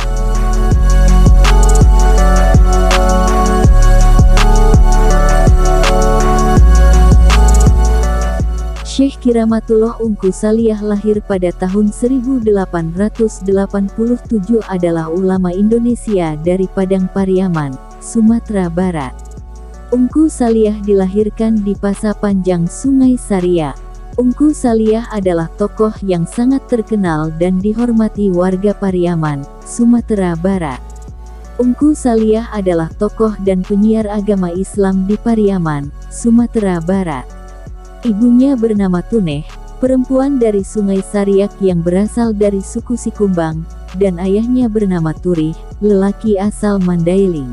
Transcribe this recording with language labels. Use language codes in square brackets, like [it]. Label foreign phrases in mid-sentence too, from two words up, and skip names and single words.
[id] Syekh Kiramatullah Ungku Saliah lahir pada tahun 1887 adalah ulama Indonesia dari Padang Pariaman, Sumatera Barat. Ungku Saliah dilahirkan di Pasapanjang Sungai Sariak. Ungku Saliah adalah tokoh yang sangat terkenal dan dihormati warga Pariaman, Sumatera Barat. Ungku Saliah adalah tokoh dan penyiar agama Islam di Pariaman, Sumatera Barat. Ibunya bernama Tuneh, perempuan dari Sungai Sariak yang berasal dari suku Sikumbang, dan ayahnya bernama Turih, lelaki asal Mandailing.